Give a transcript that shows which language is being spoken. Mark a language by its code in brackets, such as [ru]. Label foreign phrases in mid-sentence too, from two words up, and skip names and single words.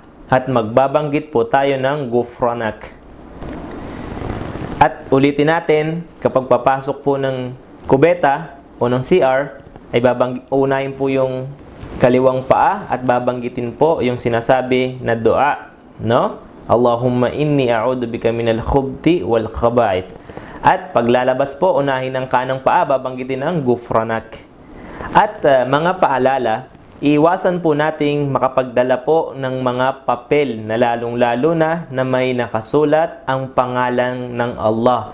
[tl] At magbabanggit po tayo ng Ghufranak. At ulitin natin, kapag papasok po ng kubeta o ng CR, ay uunahin po yung kaliwang paa at babanggitin po yung sinasabi na dua, no? [ar] اللهم إني أعوذ بك من الخبث والخبائث. [tl] At paglalabas po, unahin ang kanang paa, babanggitin ang Ghufranak. At mga paalala, iwasan po nating makapagdala po ng mga papel na lalong-lalo na may nakasulat ang pangalan ng Allah.